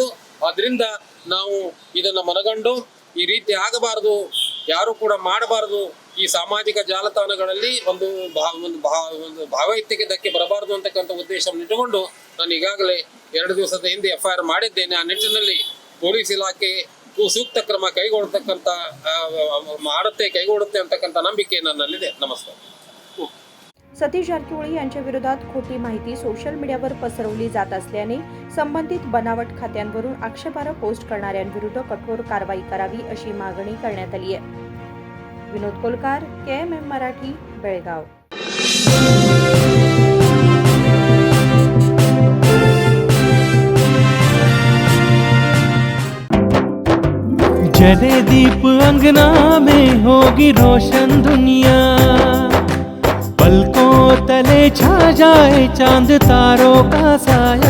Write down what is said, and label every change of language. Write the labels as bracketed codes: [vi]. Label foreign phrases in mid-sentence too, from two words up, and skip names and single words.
[kn] ಆದ್ರಿಂದ ನಾವು ಇದನ್ನು ಮನಗಂಡು ಈ ರೀತಿ ಆಗಬಾರದು, ಯಾರು ಕೂಡ ಮಾಡಬಾರದು, ಈ ಸಾಮಾಜಿಕ ಜಾಲತಾಣಗಳಲ್ಲಿ ಒಂದು ಭಾವೈಕ್ಯಕ್ಕೆ ಧಕ್ಕೆ ಬರಬಾರದು ಅಂತಕ್ಕಂಥ ಉದ್ದೇಶವನ್ನು ಇಟ್ಟುಕೊಂಡು ನಾನು ಈಗಾಗಲೇ 2 ದಿವಸದ ಹಿಂದೆ FIR ಮಾಡಿದ್ದೇನೆ. ಆ ನಿಟ್ಟಿನಲ್ಲಿ ಪೊಲೀಸ್ ಇಲಾಖೆ ಸೂಕ್ತ ಕ್ರಮ ಕೈಗೊಳ್ಳತಕ್ಕಂಥ ಕೈಗೊಳ್ಳುತ್ತೆ ಅಂತಕ್ಕಂಥ ನಂಬಿಕೆ ನನ್ನಲ್ಲಿದೆ. [mr] नमस्कार. सतीश जारकिहोळी यांच्या विरोधात खोटी माहिती [en] social mediavar [mr] पसरवली जात असल्याने संबंधित बनावट खात्यांवरून आक्षेपार्ह पोस्ट करणाऱ्यांविरुद्ध कठोर कारवाई करावी अशी मागणी करण्यात आली आहे. विनोद कोलकार, KMM मराठी, बेळगाव. [hi] जले दीप अंगना में होगी रोशन दुनिया, पलकों तले छा जाए चांद तारों का साया,